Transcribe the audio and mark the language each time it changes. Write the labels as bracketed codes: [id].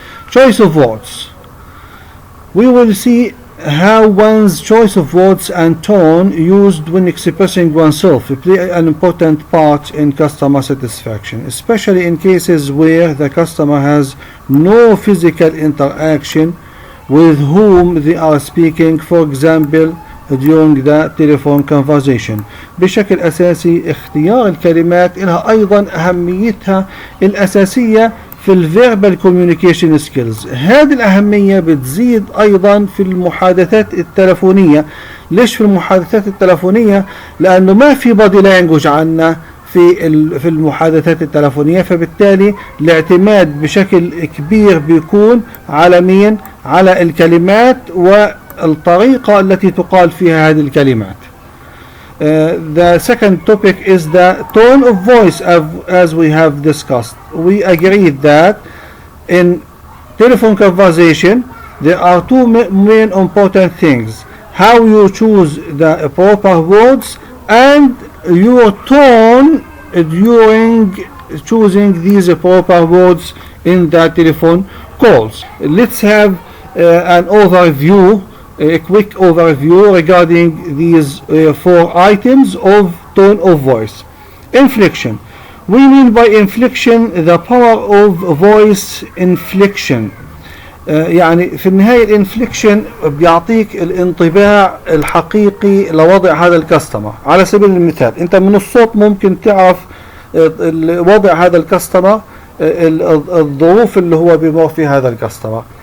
[en] Choice of words. We will see how one's choice of words and tone used when expressing oneself play an important part in customer satisfaction, especially in cases where the customer has no physical interaction with whom they are speaking, for example during the telephone conversation. [ar] بشكل أساسي اختيار الكلمات لها أيضا أهميتها الأساسية في [en] الفيربال communication skills. [ar] هذه الأهمية بتزيد أيضا في المحادثات التلفونية. ليش في المحادثات التلفونية؟ لأنه ما في [en] body language [ar] عنا في المحادثات التلفونية، فبالتالي الاعتماد بشكل كبير بيكون على مين؟ على الكلمات والطريقة التي تقال فيها هذه الكلمات. [en] The second topic is the tone of voice, as we have discussed. We agreed that in telephone conversation there are two main important things: how you choose the proper words and your tone during choosing these proper words in the telephone calls. Let's have an overview, a quick overview regarding these four items of tone of voice. Inflection. We mean by inflection the power of voice inflection. [ar] يعني في النهاية الانفليكشن بيعطيك الانطباع الحقيقي لوضع هذا الكاستمر. على سبيل المثال انت من الصوت ممكن تعرف وضع هذا الكاستمر، الظروف اللي هو بيمر فيها هذا الكاستمر.